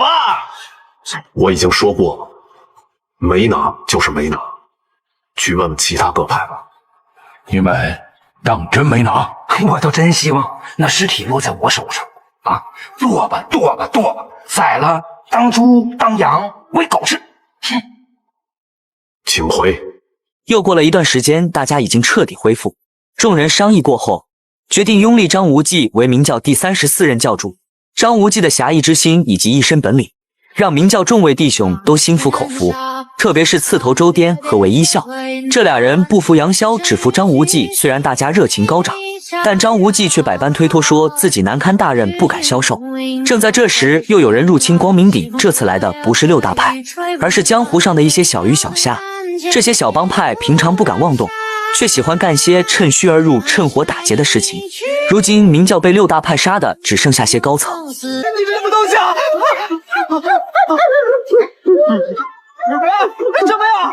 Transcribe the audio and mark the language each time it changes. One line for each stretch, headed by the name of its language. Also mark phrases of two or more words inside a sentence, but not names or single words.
Chinese: 我已經說過了。沒拿就是沒拿，去問問其他各派吧。你們當真沒拿？我倒真希望那屍體落在我手上啊！剁吧剁吧剁吧，宰了當豬當羊餵狗吃。哼！請回。又過了一段時間，大家已經徹底恢復。眾人商議過後，決定擁立張無忌為明教第34任教主。張無忌的俠義之心以及一身本領，讓明教眾位弟兄都心服口服。特別是刺頭周顛和韋一笑，這倆人不服楊逍，只服張無忌。雖然大家熱情高漲，但張無忌卻百般推脫，說自己難堪大任，不敢消受。正在這時，又有人入侵光明頂。這次來的不是6大派，而是江湖上的一些小魚小蝦。這些小幫派平常不敢妄動，卻喜歡幹些趁虛而入、趁火打劫的事情。如今明教被6大派殺的只剩下些高層。你這什麼東西啊？什麼呀？